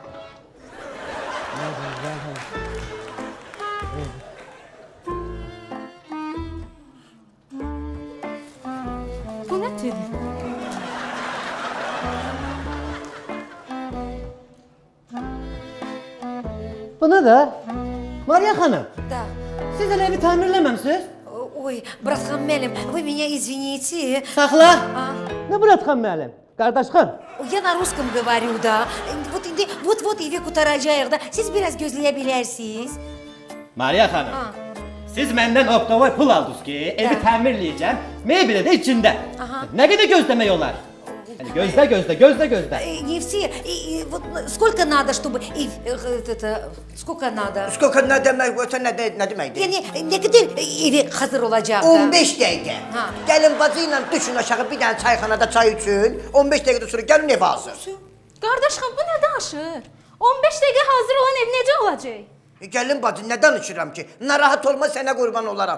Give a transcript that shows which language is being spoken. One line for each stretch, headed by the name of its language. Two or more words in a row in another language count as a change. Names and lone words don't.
Azerbaijani: Bu nədir? Buna da Mariya xanım,
Russian: Да.
Azerbaijani: siz elə evi təmirləməmsiniz?
Russian: Ой, братхан Мелим, вы меня извините.
Azerbaijani: Saxla.
Russian: А,
Azerbaijani: Nə Muratxan müəllim? Qardaşxan.
Russian: Я на русском говорю, да. Вот
Azerbaijani: evi qurtaracağıq da. Siz biraz gözləyə bilərsiniz. Mariya xanım, Ha. siz məndən optovoy pul aldınız ki, evi Hə. təmirləyəcəm, mebeli də içində. Aha. Nə qədər gözləmək olar? Hani gözlə.
Russian: Нефти, вот сколько надо, чтобы... Сколько надо?
Azerbaijani: Skoka nə demək, ötə nə deməkdir? Yəni, nə qədər evi hazır olacaq da? 15 dəqiqə. Ha. Gəlin bacı ilə düşün aşağı bir dənə çayxanada çay üçün. 15 dəqiqədən sonra gəlin ev hazır. Qardaşım, bu nə danışır? 15 dəqiqə hazır olan ev necə olacaq? Gəlin bacı, nə danışıram ki? Narahat olma, sənə qurban olaram.